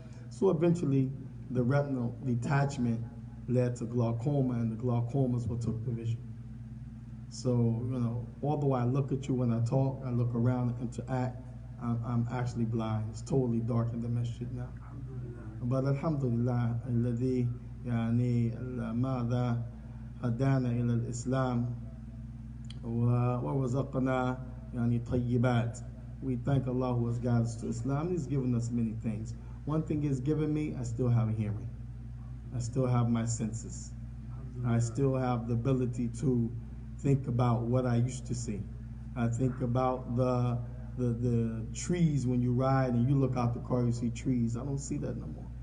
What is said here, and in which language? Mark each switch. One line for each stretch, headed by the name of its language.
English: So eventually, the retinal detachment led to glaucoma, and the glaucoma is what took the vision. So, you know, although I look at you when I talk, I look around and interact, I'm actually blind. It's totally dark in the masjid now.
Arabic: But alhamdulillah, الذي يعني ماذا هدانا إلى الإسلام ورزقنا يعني طيبات.
English: We thank Allah who has guided us to Islam. He's given us many things. One thing He's given me, I still have hearing. I still have my senses. I still have the ability to think about what I used to see. I think about the trees when you ride and you look out the car, you see trees. I don't see that no more.